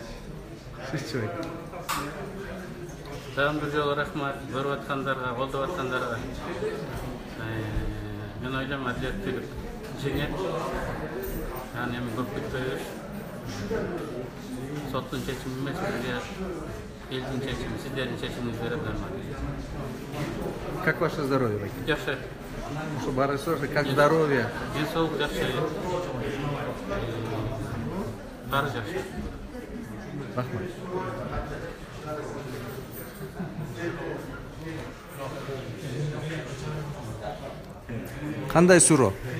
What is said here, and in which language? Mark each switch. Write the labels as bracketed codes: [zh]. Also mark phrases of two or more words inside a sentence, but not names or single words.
[kk] Саған бір жолы рахмат, көріп атқандарға, қолдап атқандарға. Мен ойлаймын, әділеттілік жеңеді. Яғни көп күтпейміз. Соттың шешімі емес, бізге елдің шешімі, сіздердің шешіміңіздер бермеді. [ru] Как ваше здоровье, Ваки? [kk] Жақсы. Бары сұршы, [ru] как здоровье? [kk] Денсаулық жақсы. Бары жақсы. Рахмат. Қандай суро?